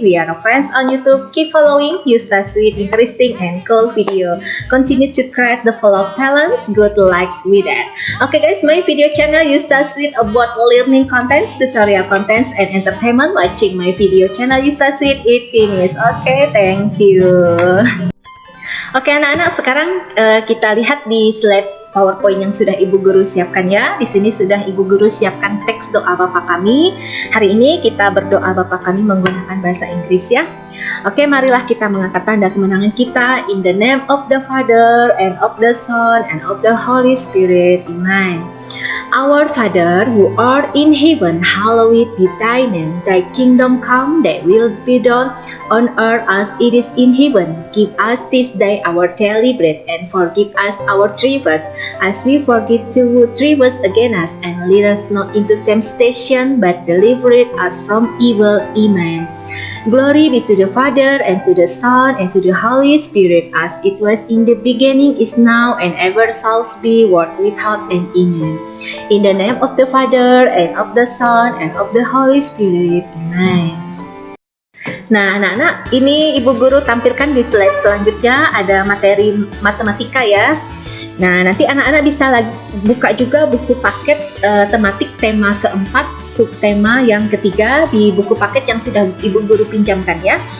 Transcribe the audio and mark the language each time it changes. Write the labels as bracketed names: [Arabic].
[English] We are friends on YouTube. Keep following Yustasweet, interesting and cool video. Continue to create the full of talents. Good luck with that. Okay guys, my video channel Yustasweet about learning contents, tutorial contents, and entertainment. Watching my video channel Yustasweet, it finished. Okay, thank you. [Indonesian] Oke anak-anak, sekarang kita lihat di slide PowerPoint yang sudah Ibu Guru siapkan ya. Di sini sudah Ibu Guru siapkan teks doa Bapa kami. Hari ini kita berdoa Bapa kami menggunakan bahasa Inggris ya. Oke, marilah kita mengangkat tanda kemenangan kita. [English] In the name of the Father and of the Son and of the Holy Spirit. Amen. Our Father who art in heaven, hallowed be thy name. Thy kingdom come, thy will be done on earth as it is in heaven. Give us this day our daily bread, and forgive us our trespasses, as we forgive those who trespass against us. And lead us not into temptation, but deliver us from evil. Amen. Glory be to the Father, and to the Son, and to the Holy Spirit, as it was in the beginning, is now, and ever shall be, world without end. Amen. In the name of the Father, and of the Son, and of the Holy Spirit. Amen. [Indonesian] Nah anak-anak, ini Ibu Guru tampilkan di slide selanjutnya ada materi matematika ya. Nah, nanti anak-anak bisa buka juga buku paket tematik tema keempat, subtema yang ketiga di buku paket yang sudah Ibu Guru pinjamkan ya.